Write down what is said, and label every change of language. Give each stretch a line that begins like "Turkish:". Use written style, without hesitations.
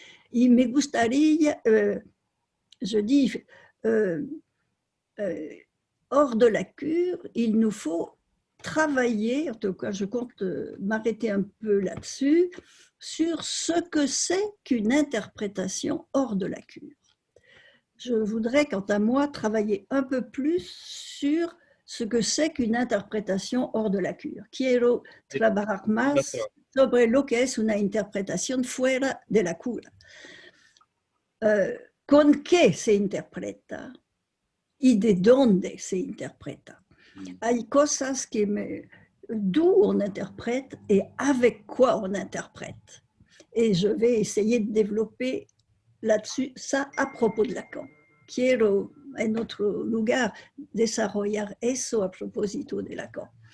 Spanish: Y me gustaría,
French: je dis, hors de la cure, il nous faut travailler, en tout cas je compte m'arrêter un peu là-dessus, sur ce que c'est qu'une interprétation hors de la cure. Je voudrais, quant à moi, travailler un peu plus sur ce que c'est qu'une interprétation hors de la cure.
Spanish: Quiero trabajar más sobre lo que es una interpretación fuera de la cura. ¿Con qué se interpreta? ¿Y de dónde se interpreta? Hay cosas
French: d'où on interprète et avec quoi on interprète. Et je vais essayer de développer là-dessus, ça à propos de Lacan.
Spanish: Quiero en otro lugar desarrollar eso a propósito de Lacan.